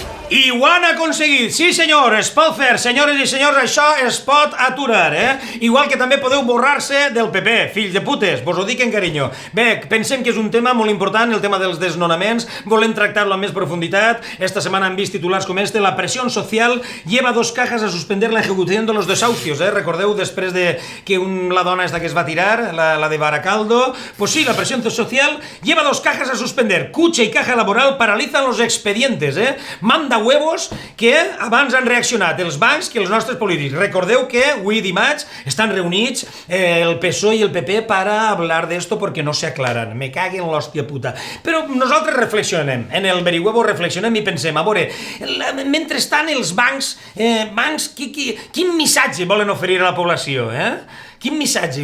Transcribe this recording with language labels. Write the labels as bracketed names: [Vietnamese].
[Catalan] I ho han aconseguit, sí senyor, es pot fer, senyores i senyors, això es pot aturar, Igual que també podeu borrar-se del PP, fills de putes, vos ho dic en carinyo. Bé, pensem que és un tema molt important, el tema dels desnonaments, volem tractar-lo amb més profunditat. Esta setmana han vist titulars com este: [Spanish] la presión social lleva 2 cajas a suspender la ejecución de los desahucios, [Catalan] Recordeu després de que la dona esta que es va tirar, la de Baracaldo? Pues sí, la presión social lleva 2 cajas a suspender. [Spanish] Cucha y Caja Laboral paralizan los expedientes, Manda huevos que [Catalan] abans han reaccionat els bancs que els nostres polítics. Recordeu que avui dimarts estan reunits el PSOE i el PP [Spanish] para hablar de esto porque no se aclaran. [Catalan] Me caguen l'hòstia puta. Però nosaltres reflexionem, en el Verihuevo reflexionem i pensem, a veure, mentrestant els bancs, quin missatge volen oferir a la població, Quin missatge?